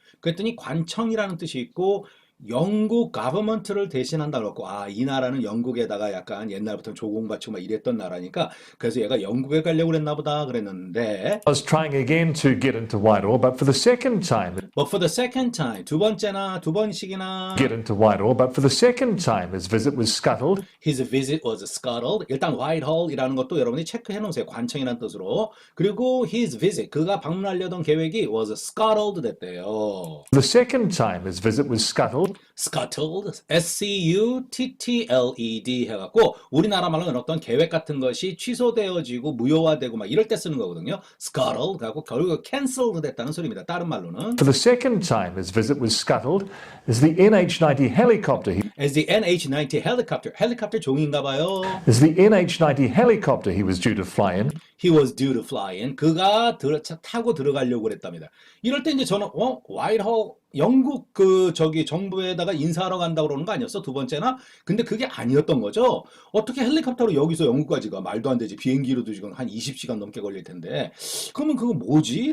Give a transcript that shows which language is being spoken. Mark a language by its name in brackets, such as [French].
[Korean] 그랬더니 관청이라는 뜻이 있고 영국 가버먼트를 대신한다 그랬고 이 나라는 영국에다가 약간 옛날부터 조공받치고 막 이랬던 나라니까 그래서 얘가 영국에 가려고 그랬나 보다 그랬는데 [English] was trying again to get into Whitehall, but for the second time, But for the second time [Korean] 두 번씩이나 [English] get into Whitehall, but for the second time, his visit was scuttled. His visit was scuttled. [Korean] 일단 Whitehall이라는 것도 여러분이 체크해 놓으세요. 관청이라는 뜻으로. 그리고 [English] his visit, [Korean] 그가 방문하려던 계획이 [English] was scuttled [Korean] 됐대요. [English] The second time, his visit was scuttled. [Korean] Scuttled, S-C-U-T-T-L-E-D 해갖고 우리나라 말로는 어떤 계획 같은 것이 취소되어지고 무효화되고 막 이럴 때 쓰는 거거든요. Scuttled, 그래갖고 결국 cancelled 됐다는 소리입니다. 다른 말로는. [English] For the second time, his visit was scuttled as the NH-90 helicopter. As the NH-90 helicopter, [Korean] 헬리콥터 종인가 봐요. [English] As the NH-90 helicopter he was due to fly in He was due to fly in. [Korean] 그가 타고 들어가려고 그랬답니다. 이럴 때 이제 저는 와이트홀 영국 정부에다가 인사하러 간다고 그러는 거 아니었어? 두 번째나? 근데 그게 아니었던 거죠. 어떻게 헬리콥터로 여기서 영국까지 가? 말도 안 되지. 비행기로도 지금 한 20시간 넘게 걸릴 텐데. 그러면 그거 뭐지?